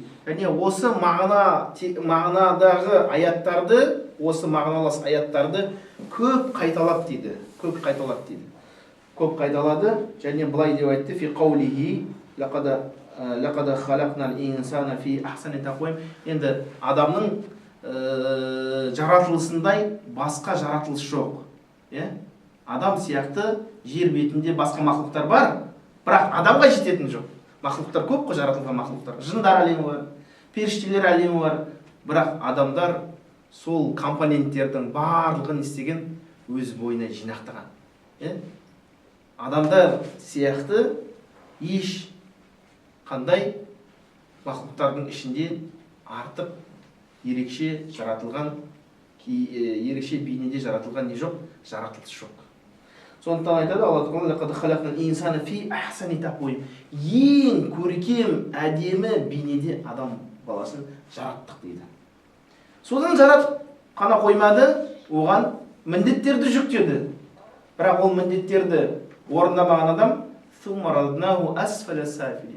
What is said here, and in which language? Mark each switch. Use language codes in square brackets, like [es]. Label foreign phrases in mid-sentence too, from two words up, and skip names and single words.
[kk] Яғни осы мағынадағы аяттарды, осы мағыналас аяттарды көп қайталап дейді. Көп қайталады және былай деп айтты: [ar] فِي قَوْلِهِ لَقَدْ خَلَقْنَا الْإِنسَانَ فِي أَحْسَنِ تَقْوِيمٍ. [kk] Енді адамның жаратылысындай басқа жаратылыс жоқ. Адам сияқты жер бетінде басқа мақлуқтар бар, бірақ адамға жететін жоқ. Мақлуқтар көп қой, жаратылған мақлуқтар. Жындар әлемі бар, періштелер әлемі бар, бірақ адамдар сол компоненттердің барлығын істеген өз бойына жинақтаған. Адамдар сияқты еш қандай мақлуқтардың ішінде артып ерекше жаратылған, ерекше бейнеде жаратылған не жоқ? Жаратылыс жоқ. Сондықтан айтады Алла Тағала: [ar] «لقد خلقنا الإنسان في أحسن تقويم». [kk] Ең көркем, әдемі бейнеде адам баласын жараттық дейді. Содан жаратып қана қоймады, оған міндеттерді жүктеді. Бірақ ол міндеттерді орындамаған адам [ar] «ثم رددناه أسفل سافلين».